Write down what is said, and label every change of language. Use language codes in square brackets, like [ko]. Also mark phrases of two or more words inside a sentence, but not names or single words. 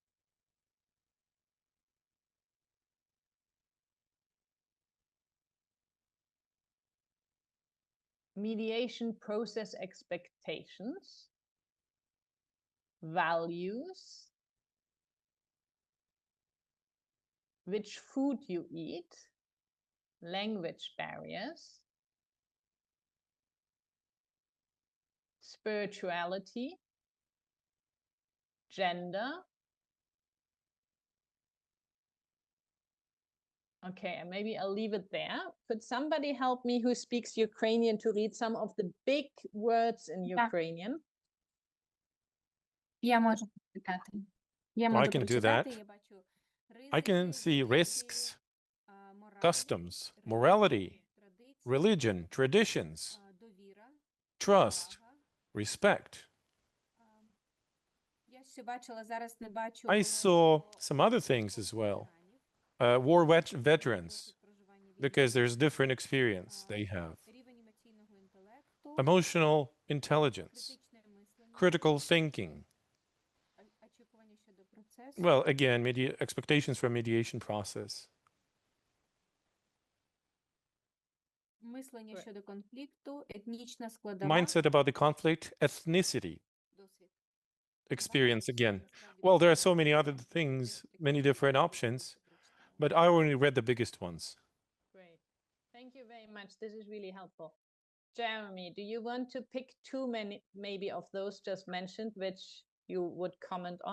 [en] mediation process expectations, values, which food you eat, language barriers, spirituality, gender. Okay, and maybe I'll leave it there. Could somebody help me who speaks Ukrainian to read some of the big words in Ukrainian? [uk] Я можу прочитати. Я [en] I [uk] можу [en] can do [uk] прочитати. [en] that. [uk] Я бачу [en] I can see risks, customs, morality, religion, traditions, [uk] довіра, [en] trust, respect. [uk] Я ще бачила, зараз не бачу. [en] I saw some other things as well. War veterans, because there's different experience they have. [uk] Рівень емоційного інтелекту, [en] Emotional intelligence, [uk] критичне мислення, [en] critical thinking. [uk] очікування щодо процесу, [en] Well, again, expectations for mediation process. [uk] мислення щодо конфлікту, етнічна складова, [en] Mindset about the conflict, ethnicity, [uk] досвід. [en] experience again. Well, there are so many other things, many different options, but I only read the biggest ones. Great. Thank you very much. This is really helpful. Jeremy, do you want to pick too many, maybe of those just mentioned, which you would comment on?